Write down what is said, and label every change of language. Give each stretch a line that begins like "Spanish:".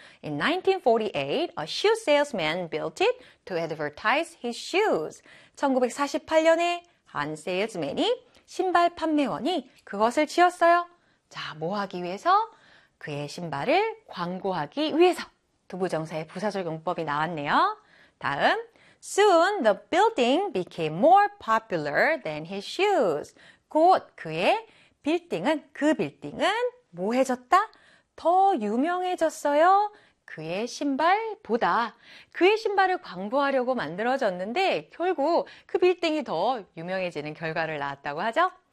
English: In 1948, a shoe salesman built it to advertise his shoes.
Korean: 1948년에 한 세일즈맨이 신발 판매원이 그것을 지었어요. 자, 뭐 하기 위해서? 그의 신발을 광고하기 위해서. 두부정사의 부사적용법이 나왔네요. 다음.
English: Soon the building became more popular than his shoes.
Korean: 곧 그의 빌딩은, 그 빌딩은 뭐 해졌다? 더 유명해졌어요. 그의 신발보다 그의 신발을 광고하려고 만들어졌는데 결국 그 빌딩이 더 유명해지는 결과를 낳았다고 하죠.